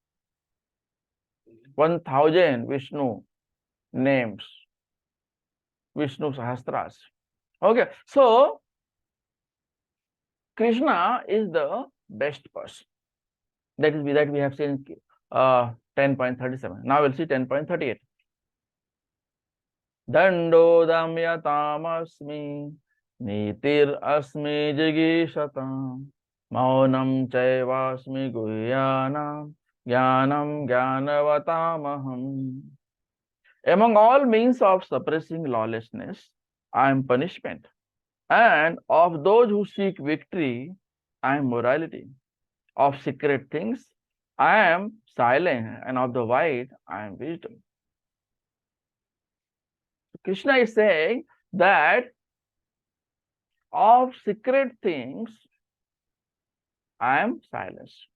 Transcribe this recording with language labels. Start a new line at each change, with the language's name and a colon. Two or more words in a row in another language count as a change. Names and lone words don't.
English: 1000 Vishnu names. Vishnu Sahasras. Okay, so Krishna is the best person. That we have seen 10.37. Now we'll see 10.38.
Sanskrit: Dando damyatam nitir asmi jigishatam maunam chaivasmi guhyanam jnanam jnanavatamaham.
English: Among all means of suppressing lawlessness, I am punishment. And of those who seek victory, I am morality. Of secret things, I am silence. And of the wide, I am wisdom. Krishna is saying that of secret things, I am silence.